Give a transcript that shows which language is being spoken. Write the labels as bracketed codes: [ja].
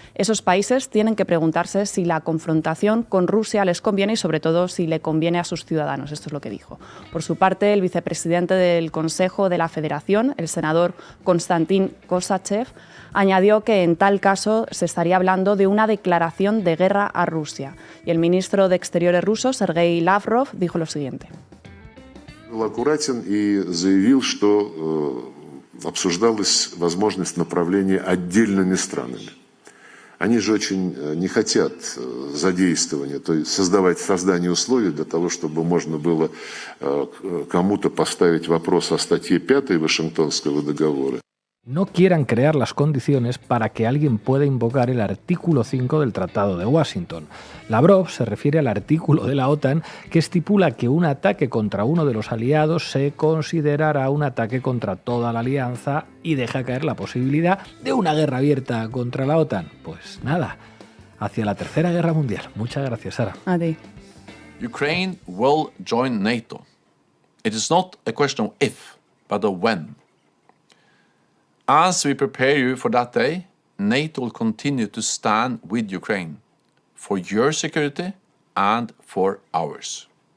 [es] Esos países tienen que preguntarse si la confrontación con Rusia les conviene y, sobre todo, si le conviene a sus ciudadanos. Esto es lo que dijo. Por su parte, el vicepresidente del Consejo de la Federación, el senador Konstantin Kosachev, añadió que en tal caso se estaría hablando de una declaración de guerra a Rusia. Y el ministro de Exteriores ruso, Sergei Lavrov, dijo lo siguiente. [ru] Был аккуратен и заявил, что обсуждалась возможность направления отдельными странами. Они же очень не хотят задействования, то есть создание условий для того, чтобы можно было кому-то поставить вопрос о статье 5 Вашингтонского договора. [es] No quieran crear las condiciones para que alguien pueda invocar el artículo 5 del Tratado de Washington. Lavrov se refiere al artículo de la OTAN que estipula que un ataque contra uno de los aliados se considerará un ataque contra toda la alianza y deja caer la posibilidad de una guerra abierta contra la OTAN. Pues nada, hacia la Tercera Guerra Mundial. Muchas gracias, Sara. A ti. [en] Ukraine will join NATO. It is not a question of if, but of when. As we prepare you for that day, NATO will continue to stand with Ukraine for your security and for ours.